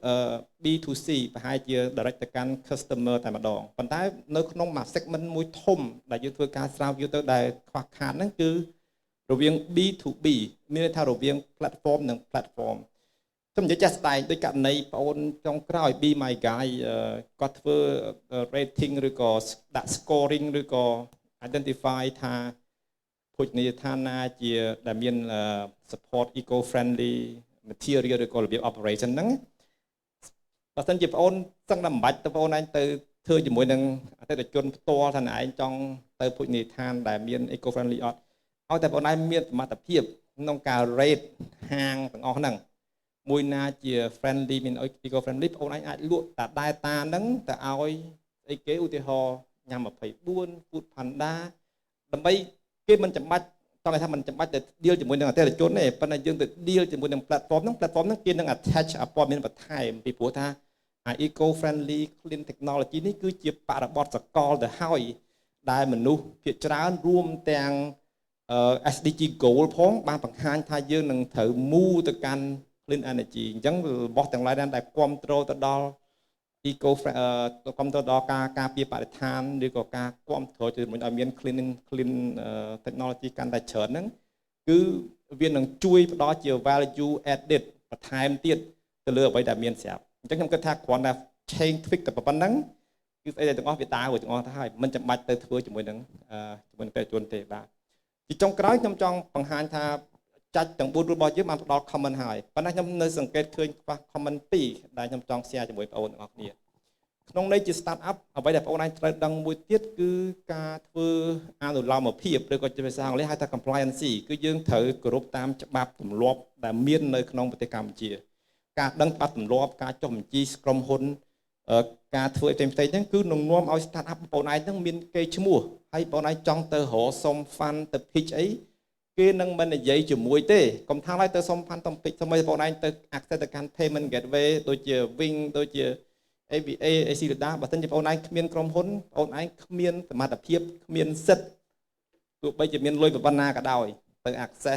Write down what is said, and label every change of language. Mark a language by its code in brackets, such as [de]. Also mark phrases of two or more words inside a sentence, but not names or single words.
[en] B2C [km] ប្រហែលជា direct ទៅកាន់ customer តែម្ដងប៉ុន្តែនៅក្នុងមួយ segment មួយធំដែលយើងធ្វើការស្រាវជ្រាវទៅដែលខ្វះខាតហ្នឹងគឺរវាង B2B មានន័យថារវាង platform និង platform ខ្ញុំនិយាយចាស់ស្ដែងដោយករណីបងប្អូនចុងក្រោយ Be My Guy គាត់ធ្វើ rating ឬក៏ដាក់ scoring ឬក៏ identify ថាភោជនីយដ្ឋានណាជាដែលមាន [en] support eco friendly material [km] ឬក៏របៀប operation ហ្នឹងបើសិនជាបងប្អូនសឹងតែមិនបាច់ទៅបងប្អូនឯងទៅ ធ្វើជាមួយនឹងអតិថិជនផ្ទាល់ថាឯងចង់ទៅភោជនីយដ្ឋានដែលមាន [en] eco friendly [km] អត់ឲ្យតែបងប្អូនឯងមានសមត្ថភាព ក្នុងការ rate ហាងទាំងអស់ហ្នឹងមួយណាជា friendly មាន [en] eco friendly [km] បងប្អូនឯងអាចលក់តា data ហ្នឹងទៅឲ្យស្អីគេឧទាហរណ៍ញ៉ាំ24 food panda ដើម្បីគេមិនចាំបាច់តោះថាមិនចាំបាច់ទៅ deal ជាមួយនឹងអតិថិជនទេប៉ុន្តែយើងទៅ deal ជាមួយនឹង platform ហ្នឹងគេនឹង attach ព័ត៌មានបន្ថែមពីព្រោះថា [en] eco friendly clean technology [km] នេះគឺជាបរិបទសកលទៅហើយដែលមនុស្សភាគច្រើនរួមទាំង [en] SDG goal [km] ផងបានបង្ហាញថាយើងនឹងត្រូវ move ទៅកាន់ [en] clean energy [km] អញ្ចឹងរបស់ទាំងឡាយដែលគ្រប់គ្រងទៅដល់ eco គ្រប់គ្រងដល់ការពារបរិស្ថានឬក៏ការគ្រប់គ្រងជំរុញឲ្យមាន [en] clean technology [km] កាន់តែច្រើនហ្នឹងគឺវានឹងជួយផ្ដល់ជា [en] value added [km] បន្ថែមទៀតទៅលើអ្វីដែលមានស្រាប់អញ្ចឹងខ្ញុំគិតថាគ្រាន់តែ [en] change tweak [km] តែប៉ុណ្្នឹងគឺស្អីដែលទាំងអស់វាដើរទាំងអស់ទៅហើយមិន ចាំបាច់ទៅធ្វើជាមួយនឹងប្រជាជនទេបាទទីចុងក្រោយខ្ញុំចង់បង្ហាញថាចាច់ទាំង4របស់យើងបានផ្ដល់ comment ហើយប៉ុន្តែខ្ញុំនៅសង្កេតឃើញខ្វះ comment 2ដែលខ្ញុំចង់ share ជាមួយបងប្អូនទាំងអស់គ្នាក្នុងន័យជា [en] start up [km] អ្វីដែលបងប្អូនអាចត្រូវដឹងមួយទៀតគឺការធ្វើអនុ លោមភាពឬក៏ជាភាសាអង់គ្លេសហៅថា compliance គឺយើងត្រូវគោរពតាមច្បាប់ទម្លាប់ដែលមាននៅក្នុងប្រទេសកម្ពុជាការដឹងច្បាប់ទម្លាប់ការចុះបញ្ជីក្រុមហ៊ុនការធ្វើផ្សេងៗហ្នឹងគឺនឹងនាំឲ្យ [en] start up [km] បងឯងហ្នឹងមានកេរ្តិ៍ឈ្មោះហើយបងឯងចង់ទៅរកសុំ fund ទៅ pitch អីគេនឹងមិននិយាយជាមួយទេកុំថាឡើយទៅសុំ fund តំ pitch សម័យបងឯងទៅ access ទៅកាន់ [en] payment gateway [km] ដូចជា Wing ដូចជា ABA ACLDA បើ មិនជាបងឯងគ្មានក្រុមហ៊ុនបងឯងគ្មានសមត្ថភាពគ្មានសិទ្ធិទោះបីជាមានលុយប៉ុណ្ណាក៏ដោយទៅ access